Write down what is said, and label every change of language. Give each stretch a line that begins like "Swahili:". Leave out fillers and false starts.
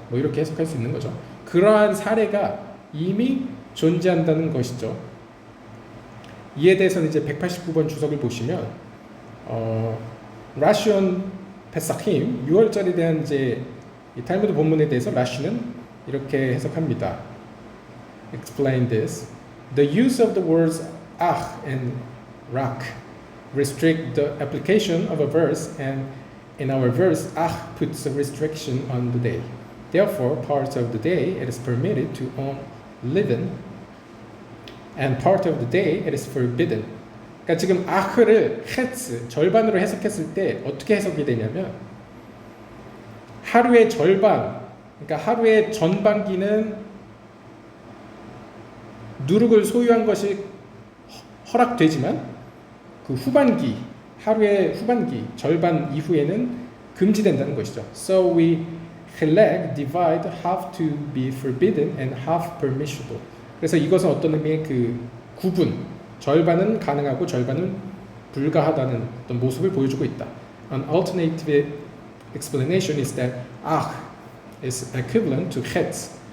Korean: 뭐 이렇게 해석할 수 있는 거죠. 그러한 사례가 이미 존재한다는 것이죠. 이에 대해서는 이제 189번 주석을 보시면 라시온 페사힘 6월절에 대한 이제 이 탈무드 본문에 대해서 라시는 이렇게 해석합니다.
English: Explain this. The use of the words and rak restrict the application of a verse, and in our verse, puts a restriction on the day. Therefore, parts of the day it is permitted to own leaven, and part of the day it is forbidden.
Korean: 그러니까 지금 아흐를 헤츠 절반으로 해석했을 때 어떻게 해석이 되냐면 하루의 절반, 그러니까 하루의 전반기는 누룩을 소유한 것이 허락되지만 그 후반기, 하루의 후반기 절반 이후에는 금지된다는 것이죠.
English: So we divide half to be forbidden and half permissible.
Korean: 그래서 이것은 어떤 의미의 그 구분, 절반은 가능하고 절반은 불가하다는 어떤 모습을 보여주고 있다.
English: An alternative explanation is that is equivalent to het.